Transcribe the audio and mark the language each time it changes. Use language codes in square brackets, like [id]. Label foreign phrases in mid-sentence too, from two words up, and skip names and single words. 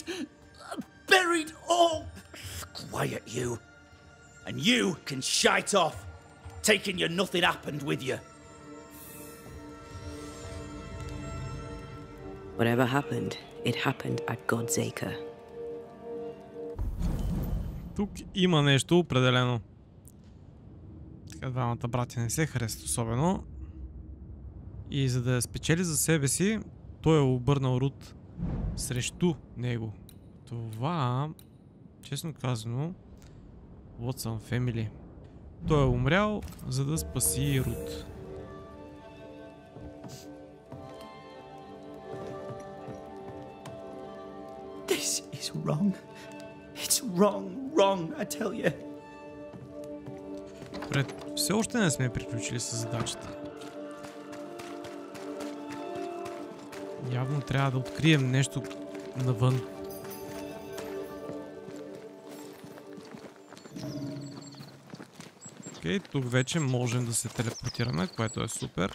[en] Buried. Oh, quiet you. And you can shite off, taking your nothing happened with you. Whatever happened, it happened at God's Acre. [bg] Тук има нещо определено. Така, двамата братя не се харесат особено. И за да я спечели за себе си, той е обърнал Рут срещу него. Това, честно казано, [en] Watson Family. [bg] Той е умрял, за да спаси Рут. [en] This is wrong. It's wrong, I tell you. [bg] Все още не сме приключили с задачата. Явно трябва да открием нещо навън. Окей, тук вече можем да се телепортираме, което е супер.